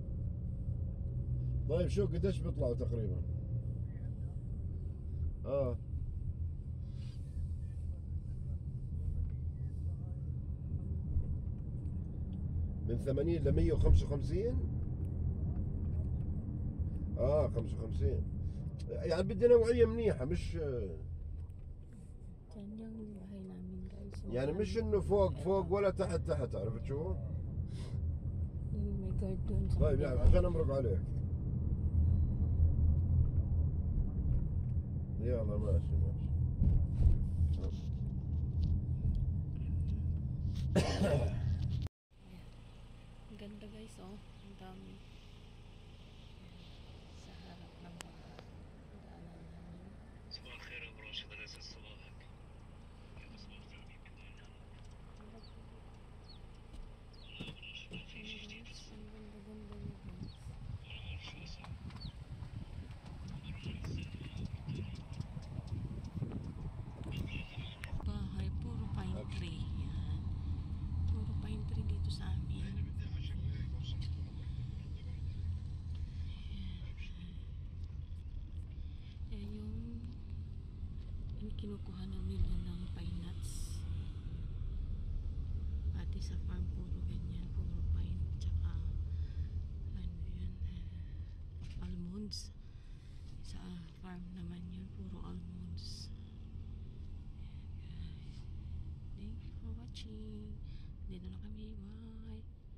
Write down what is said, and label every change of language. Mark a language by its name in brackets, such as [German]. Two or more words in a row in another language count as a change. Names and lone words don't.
[Arabic] طيب شو قديش بيطلعوا تقريبا؟ من 80 ل 155 55 يعني بدي نوعية منيحة مش [Filipino] Yan yung bahay namin guys. [Arabic] يعني مش انه فوق ولا تحت عرفت شو؟ [Filipino] Yung may guard dun sa [Arabic] طيب يعني عشان امرق عليك يلا ماشي [Filipino] Ang ganda guys, oh. Ang dami. Sa harap ng mga daanan namin. [Arabic] صباح الخير ابو راشد، انا اساس صباحك. كيف صباح ثاني بدون والله ابو راشد ما في شيء جديد [Filipino] Ang ganda-ganda niya guys. [Arabic] ولا اعرف شو اسمه. [Filipino] Bahay, puro [English] pine tree. [Filipino] Yan. Puro [English] pine tree [Filipino] dito sa amin. Yan yung kinukuha na nila ng [English] pine nuts. [Filipino] Pati sa farm puro ganyan, puro pine tsaka ano yun, almonds. Sa farm naman yun, puro almonds. Ayan guys. [English] Thank you for watching. [Filipino] Dito na kami. Bye.